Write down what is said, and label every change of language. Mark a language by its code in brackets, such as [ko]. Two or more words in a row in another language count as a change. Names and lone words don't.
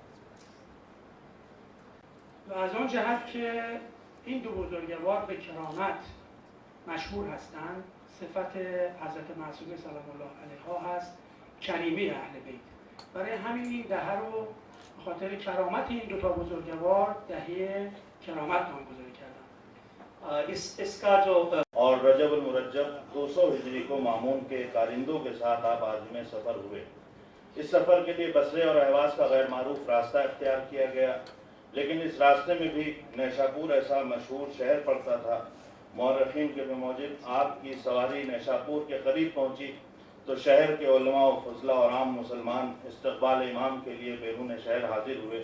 [fa] و از آن جهت که این دو بزرگوار به کرامت مشهور هستند، صفت حضرت معصومه [ar] سلام الله علیها [fa] هست کریمی اهل بیت. برای همین این دهه رو به خاطر کرامت این دو تا بزرگوار دهه کرامت نامگذاری کردن. [ur] اس کا جو اور رجب المرجب 200 ہجری کو مامون کے کارندوں کے ساتھ آپ عازم سفر ہوئے. اس سفر کے لیے بصرے اور اہواز کا غیر معروف راستہ اختیار کیا گیا، لیکن اس راستے میں بھی نیشاپور ایسا مشہور شہر پڑتا تھا. مورخین کے بموجب آپ کی سواری نیشاپور کے قریب پہنچی تو شہر کے علماء و فضلاء اور عام مسلمان استقبال امام کے لیے بیرون شہر حاضر ہوئے.